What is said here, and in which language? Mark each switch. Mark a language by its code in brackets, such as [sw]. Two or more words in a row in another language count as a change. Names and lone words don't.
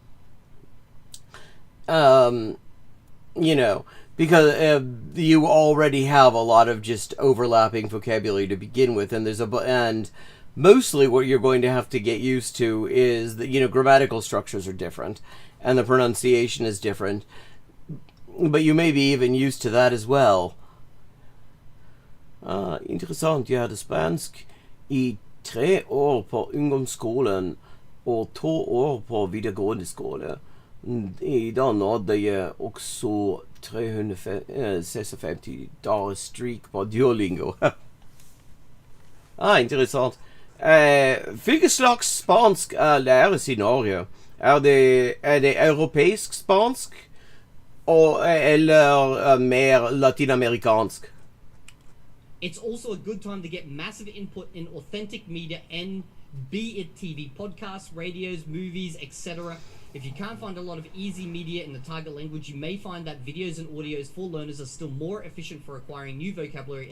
[en] You know, because you already have a lot of just overlapping vocabulary to begin with, and and mostly what you're going to have to get used to is that, you know, grammatical structures are different, and the pronunciation is different, but you may be even used to that as well. [no] Interessant, jeg hadde spansk I 3 år på ungdomsskolen og 2 år på videregående skole. I dag nådde jeg også 356 dager streak på Duolingo. Interessant. Hvilken slags spansk læres I Norge? Er det europeisk spansk, eller mer latinamerikansk? [en] It's also a good time to get massive input in authentic media, and be it TV, podcasts, radios, movies, etc. If you can't find a lot of easy media in the target language, you may find that videos and audios for learners are still more efficient for acquiring new vocabulary.